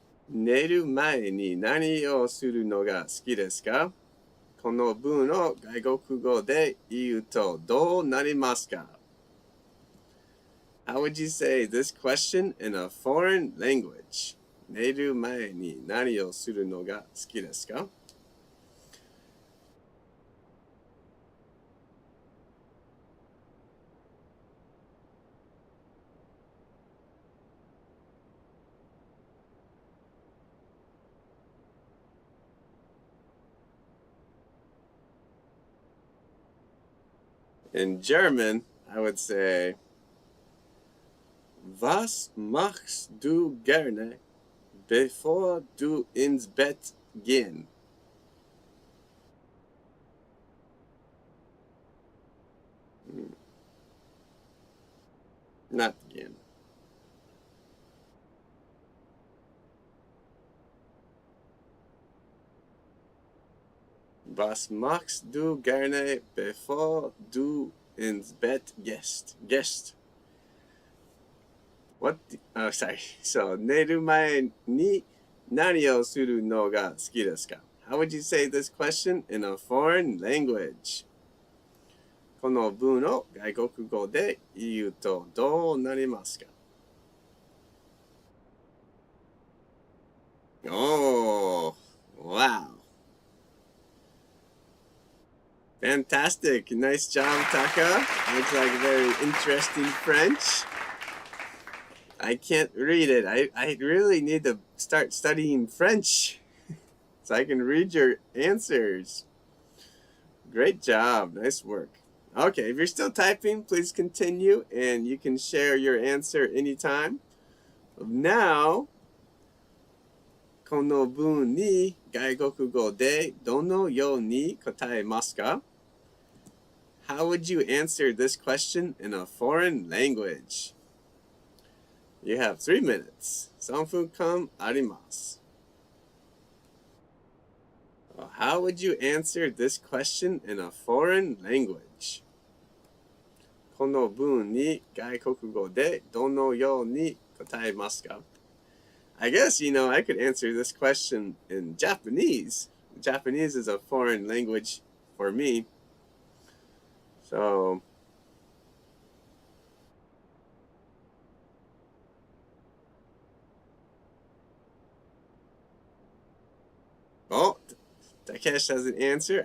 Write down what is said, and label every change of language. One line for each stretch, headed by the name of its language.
Japanese: 寝る前に何をするのが好きですか？この文を外国語で言うとどうなりますか？
English: How would you say this question in a foreign language?
Japanese: 寝る前に何をするのが好きですか？
English: In German, I would say,
German: Was machst du gerne, bevor du ins Bett gehen?
English: Not gehen.
German: Was machst du gerne, bevor du ins Bett gehst?
English: What? Sorry.
Japanese: So, 寝る前に何をするのが好きですか？
English: How would you say this question in a foreign language?
Japanese: この文を外国語で言うとどうなりますか？
English: Oh, wow. Fantastic. Nice job, Taka. Looks like very interesting French. I can't read it. I really need to start studying French so I can read your answers. Great job. Nice work. Okay, if you're still typing, please continue and you can share your answer anytime.
Japanese: Now, この文に外国語でどのように答えますか？
English: How would you answer this question in a foreign language? You have 3 minutes.
Japanese: 3分間あります。
English: How would you answer this question in a foreign language?
Japanese: この文に外国語でどのように答えますか？
English: I guess, I could answer this question in Japanese. Japanese is a foreign language for me. So, Takesh has an answer.